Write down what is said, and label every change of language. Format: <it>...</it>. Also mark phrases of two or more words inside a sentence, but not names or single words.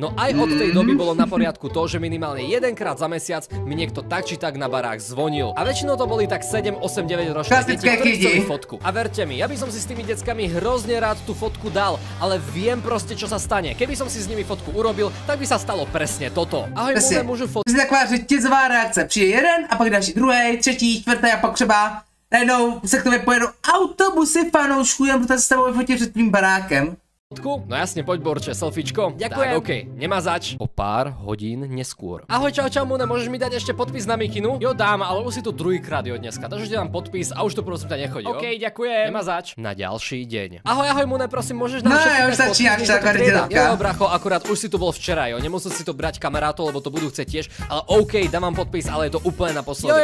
<sk>No aj od tej doby bolo na poriadku to, že minimálne jedenkrát za mesiac mi niekto tak či tak na barák zvonil. A väčšinou to boli tak 7, 8, 9 ročné deti, ktorí chceli fotku. A verte mi, ja by som si s tými deckami hrozne rád tú fotku dal, ale viem proste, čo sa stane. Keby som si s nimi fotku urobil, tak by sa stalo presne toto. Ahoj, môžu fotku.</sk> <cs>Taková řetězová reakce. Přijde jeden a pak další druhý, třetí, čtvrtý a pak třeba najednou se k tobě pojedou autobusy fanoušků, jen protože se s tebou vyfotí před tvým barákem.</cs> <sk>No jasne, poď Borče, selfiečko. Ďakujem. Tak, okej, nemá zač. O pár hodín neskôr. Ahoj, čau, Muna, môžeš mi dať ešte podpis na mikinu? Jo, dám, ale už si tu druhýkrát dneska, takže ti dám podpis a už to prosím ťa nechodí, jo? Okej, ďakujem. Nemá zač. Na ďalší deň. Ahoj, Muna, prosím, môžeš nám všetko podpis? Jo, bracho, akurát už si tu bol včera, jo, nemusel si to brať kamarátov, lebo to budú chcieť tiež, ale okej, dám vám podpis, ale je to úplne naposledy.</sk>